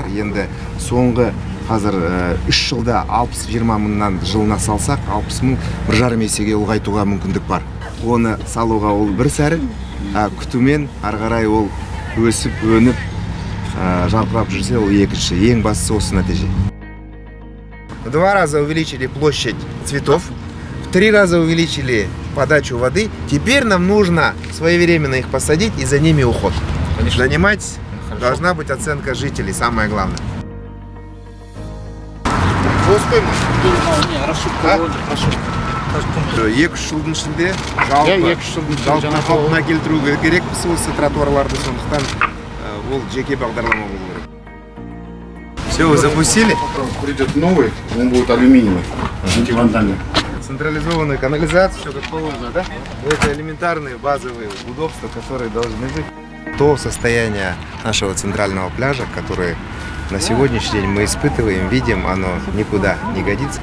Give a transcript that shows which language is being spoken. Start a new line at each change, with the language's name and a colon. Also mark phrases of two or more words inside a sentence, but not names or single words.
Kazakh: Енді соңғы қазір 3 жылда 60-20 мыңнан жылына салсақ, 60 мың 1,5 есеге ұлғайтуға мүмкіндік бар. Оны салуға ол бір сәрі, күтумен ары қарай ол өсіп, өніп, жарқырап жүрсе, ол екінші. Ең бастысы осы нәтиже.
Russian: В 2 раза увеличили площадь цветов, в 3 раза увеличили подачу воды. Теперь нам нужно своевременно их посадить и за ними уход. Занимать должна быть оценка жителей, самое главное.
Kazakh: Екі-үш жылдың ішінде жалпы қалпына келтіру керек осы тротуарларды, сондықтан ол жеке бағдарлама болу керек.
Russian: Все, вы запустили? Придет новый, он будет алюминиевый, антивандальный. Централизованную канализацию, все как положено, да? Это элементарные базовые удобства, которые должны быть. То состояние нашего центрального пляжа, которое на сегодняшний день мы испытываем, видим, оно никуда не годится.